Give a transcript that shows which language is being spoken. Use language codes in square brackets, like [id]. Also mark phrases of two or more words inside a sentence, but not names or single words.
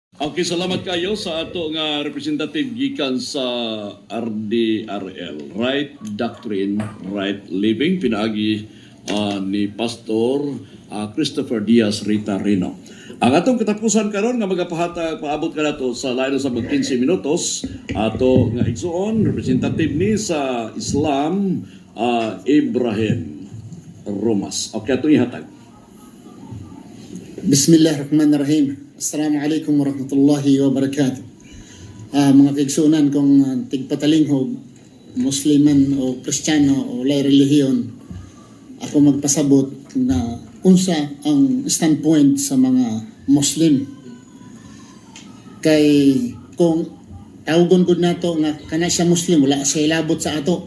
[ceb] Okay, salamat kayo sa ato nga representative gikan sa RDRL, Right Doctrine, Right Living, pinaagi ni Pastor Christopher Diaz Ritarino. Ang atong katapusan karon nga paabot ka nato sa lain sa 15 minutos ato nga igsuon representative ni sa Islam Ibrahim Romas. Okay, ato ihatag. [ar] بسم الله الرحمن الرحيم. السلام عليكم ورحمة الله وبركاته. [ceb] Mga kaigsunan kung tigpatalinghog, Musliman o Kristiyano o lay relihiyon, ako magpasabot na unsa ang standpoint sa mga Muslim. Kay kung tawgon gud nato nga kana siya Muslim, wala siya ilabot sa ato.